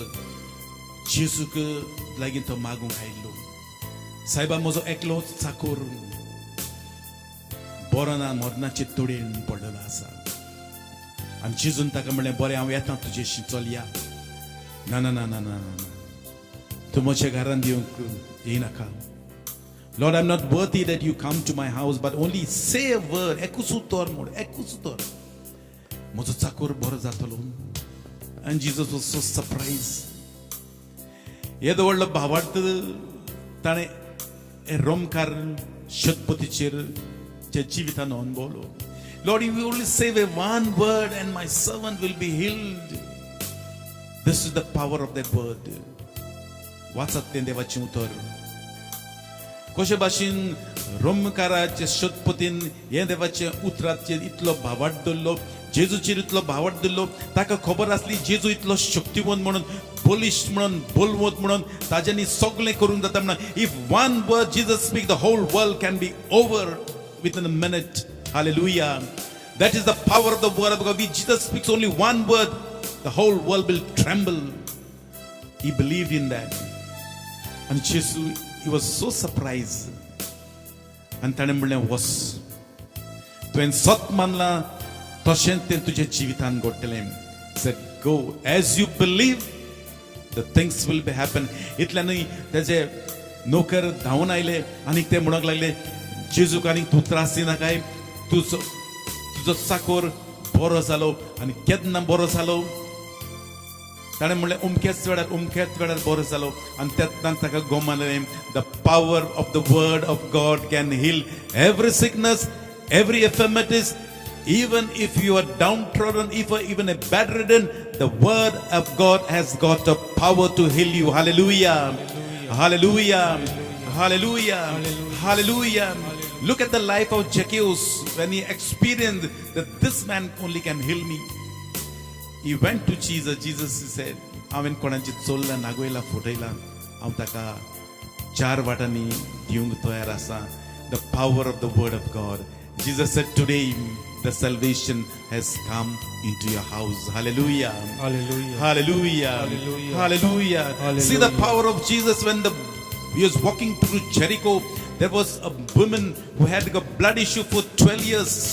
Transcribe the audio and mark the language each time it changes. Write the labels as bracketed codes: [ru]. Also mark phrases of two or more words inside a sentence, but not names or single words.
[kok] जेजूक लागीं तो मागूंक आयलो, सायबा म्हजो एकलो चाकर बरो ना, मरणाचे तोडेन पडलेलो आसा. आनी जेजून ताका म्हणलें, बरें हांव येता तुजेशी, चल या. ना ना ना ना ना ना, तूं म्हज्या घरांत येवंक येनाका. [en] Lord, I'm not worthy that you come to my house, but only say a word. [kok] एकूच उतर म्हूण, एकूच उतर, म्हजो चाकर बरो जातलो. [en] And Jesus was so surprised. [kok] येदो व्हडलो भावार्थ ताणें रोमकार शतपतीचेर चे जिवितान अनुभवलो. [en] Lord, you will only say one word and my servant will be healed. This is the power of that word. [kok] वाचत तें देवाचें उतर. कशे भाशेन रोमकाराचे शतपतीन हे देवाचे उतराचेर इतलो भावार्थ दवरलो, जेजूचेर इतलो भावार्थ दवरलो. ताका खबर आसली जेजू इतलो शक्तिवंत म्हणून, बलिश्ट म्हणून, बलवंत म्हणून, ताज्यांनी सगळें करूंक जाता म्हणून. [en] If one word Jesus speak, the whole world can be over within a minute. Hallelujah. That is the power of the word of God. If Jesus speaks only one word, the whole world will tremble. He believed in that. And Jesus, he was so surprised. [kok] And ताणें म्हणलें वस, तुवें सत मानलां तशेंच तें तुज्या जिवितान घडटलें. [en] Said go as you believe, the things will be happen. [kok] इतल्यानूय तेजे नोकर धांवन आयले आनी ते म्हणूंक लागले, जेजूक आनीक तूं त्रास दिना काय, तुजो चाकोर बरो जालो. आनी केन्ना बरो जालो? ताणें म्हणलें अमकेच वेळार बरो जालो. आनी तेन्ना ताका गोमालें. [en] the power of the word of God can heal every sickness, every infirmities. Even if you are downtrodden, if even a bedridden, the word of God has got the power to heal you. Hallelujah. Hallelujah. Hallelujah. Hallelujah. Look at the life of Zacchaeus when he experienced that this man only can heal me. He went to Jesus. Jesus said, [kok] हांवें कोणाची चोरला नागोयला फुटयला, हांव ताका 4 वाटांनी दिवंक तयार आसा. [en] The power of the word of God. Jesus said, today the salvation has come into your house. Hallelujah. Hallelujah. Hallelujah. Hallelujah. Hallelujah. Hallelujah. See the power of Jesus when he was walking through Jericho. There was a woman who had a blood issue for 12 years.